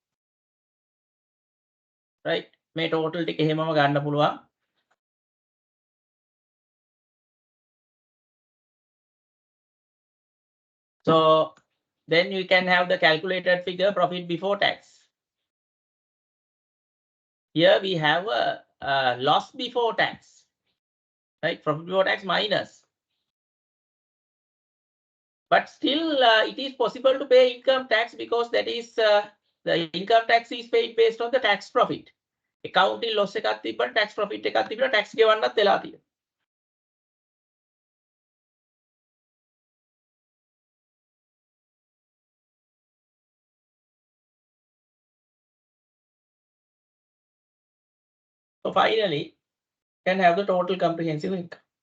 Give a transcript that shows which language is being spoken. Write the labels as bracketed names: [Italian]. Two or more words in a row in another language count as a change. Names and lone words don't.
[English] Right? [Sinhala] මේ total ටික එහෙමම ගන්න පුළුවන්. [English] So then you can have the calculated figure profit before tax. Here we have a loss before tax. Right? Profit before tax minus. But still it is possible to pay income tax because that is the income tax is paid based on the tax profit. Accounting loss [Sinhala] එකක් තිබ්බට [English] tax profit [Sinhala] එකක් තිබ්බට tax ගෙවන්නත් වෙලා තියෙනවා. [English] So finally, you can have the total comprehensive income.